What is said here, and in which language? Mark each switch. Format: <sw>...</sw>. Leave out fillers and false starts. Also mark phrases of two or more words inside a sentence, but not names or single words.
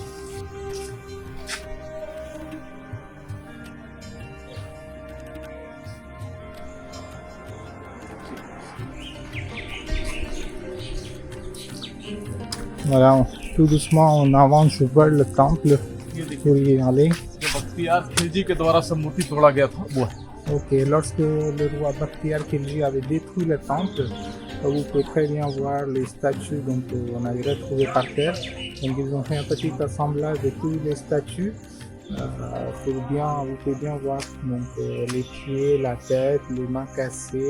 <fr>Voilà, tout doucement on avance vers le temple pour y aller.</fr> <hi>जो बख्तियार खिलजी के द्वारा सब मूर्ति तोड़ा गया था वो है।</hi> <fr>Ok, lorsque le roi Bakhtiar Khilji avait détruit le temple, vous pouvez très bien voir les statues donc, on avait retrouvées par terre. Donc ils ont fait un petit assemblage de toutes les statues. Vous pouvez bien voir donc, les pieds, la tête, les mains cassées.</fr>